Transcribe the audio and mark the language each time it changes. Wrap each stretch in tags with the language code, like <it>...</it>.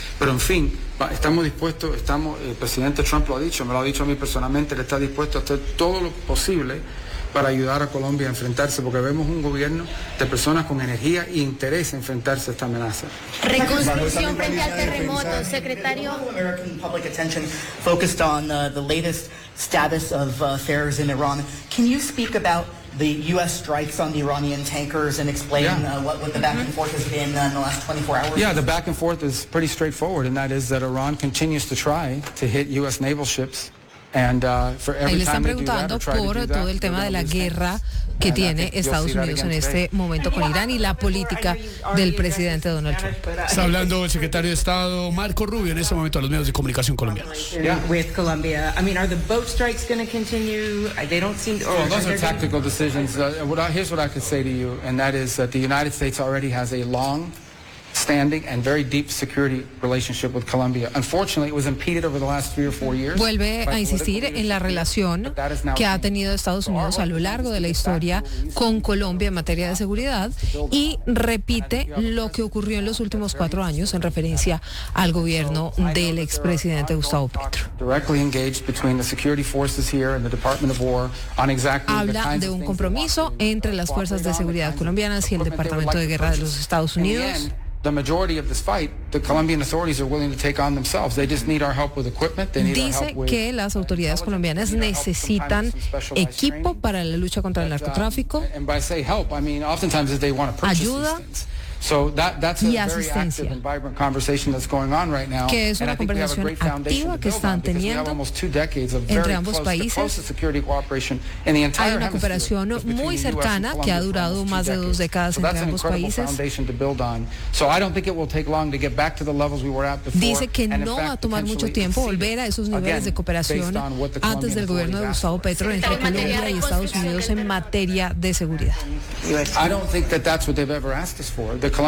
<es>Pero en fin, estamos dispuestos, el presidente Trump lo ha dicho, me lo ha dicho a mí personalmente, él está dispuesto a hacer todo lo posible para ayudar a Colombia a enfrentarse, porque vemos un gobierno de personas con energía e interés en enfrentarse a esta amenaza. Reconstrucción frente al terremoto, secretario.</es> <en>American public attention focused on the latest status of affairs in Iran. Can you speak about the U.S. strikes on the Iranian tankers and explain what the back and forth has been in the last 24 hours? Yeah, the back and forth is pretty straightforward, and that is that Iran continues to try to hit U.S. naval ships. And, for every</en> <es>Ahí le están preguntando por todo el tema de la guerra que tiene Estados Unidos en este momento con Irán y la política del presidente Donald Trump. Está hablando el secretario de Estado Marco Rubio en este momento a los medios de comunicación colombianos.</es> <en>With Colombia, I mean, are the boat strikes going to continue? They don't seem. Those are tactical decisions. Here's what I can say to you, and that is that the United States already has a long standing and very deep security relationship with Colombia. Unfortunately, it was impeded over the last 3 or 4 years.</en> <es>Vuelve a insistir en la relación que ha tenido Estados Unidos a lo largo de la historia con Colombia en materia de seguridad y repite lo que ocurrió en los últimos 4 años en referencia al gobierno del expresidente Gustavo Petro.</es> <en>Directly engaged between the security forces here and the Department of War on exactly the</en> <es>Habla de un compromiso entre las fuerzas de seguridad colombianas y el Departamento de Guerra de los Estados Unidos.</es> <en>The majority of this fight, the Colombian authorities are willing to take on themselves. They just need our help with equipment. They need</en> <es>Dice</es> <en>our help with</en> <es>que las autoridades colombianas necesitan equipo para la lucha contra el narcotráfico.</es> <en>And by say help, I mean oftentimes they want to purchase</en> <es>ayuda.</es> <en>So that's a very active and vibrant conversation that's going on right now.</en> <es>Que es una conversación activa que están teniendo entre ambos países. Hay una cooperación muy cercana que ha durado más de 2 décadas entre ambos países. Dice que no va a tomar mucho tiempo volver a esos niveles de cooperación antes del gobierno de Gustavo Petro entre Colombia y Estados Unidos en materia de seguridad.</es> <en>I don't think that that's what they've ever asked us for.</en>